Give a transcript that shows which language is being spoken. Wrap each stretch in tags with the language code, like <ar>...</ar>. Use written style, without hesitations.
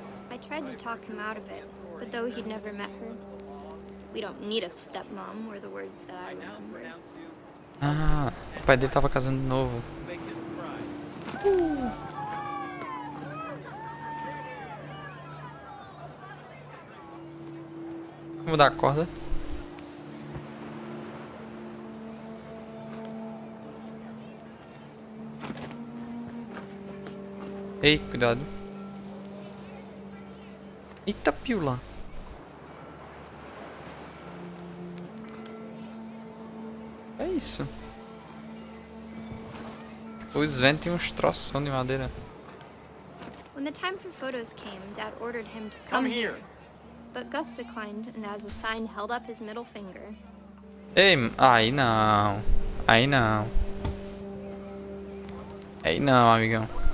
<en>I tried to talk him out of it, but though he'd never met her, we don't need a stepmom were the words that I remember.</en> <pt>Ah, o pai dele tava casando de novo. Vou mudar a corda. Ei, cuidado. Eita, pila. É isso. O Sven tem uns troção de madeira.</pt> <en>When the time for photos came, Dad ordered him to come here. But Gus declined and as a sign held up his middle finger.</en> <pt>Ei, aí não. Aí não. Aí não, amigão.</pt>